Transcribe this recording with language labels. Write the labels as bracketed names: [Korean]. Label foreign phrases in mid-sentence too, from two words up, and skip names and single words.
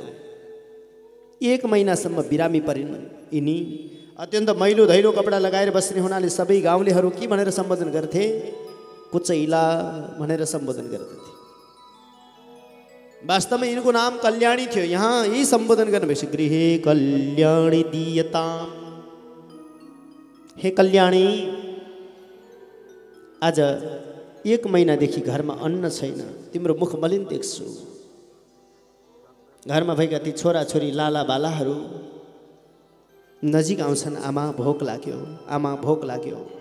[Nepali] 1 महिनासम्म बिरामी परिन् यिनी। अत्यन्त मैलो धैलो कपडा लगाएर बस्ने हुनाले सबै गाउँलेहरू के भनेर सम्बोधन गर्थे? कुचैला भनेर सम्बोधन गर्दथे। वास्तवमा यिनको नाम कल्याणी थियो। यहाँ यही सम्बोधन गर्नुभएछ, [Sanskrit] गृहे कल्याणी दीयताम। [Nepali] हे कल्याणी, आज 1 महिनादेखि घरमा अन्न छैन, तिम्रो मुख मलिन देख्छु। घरमा भएका ती छोराछोरी लाला बालाहरू नजिक आउँछन्, आमा भोक लाग्यो, आमा भोक लाग्यो।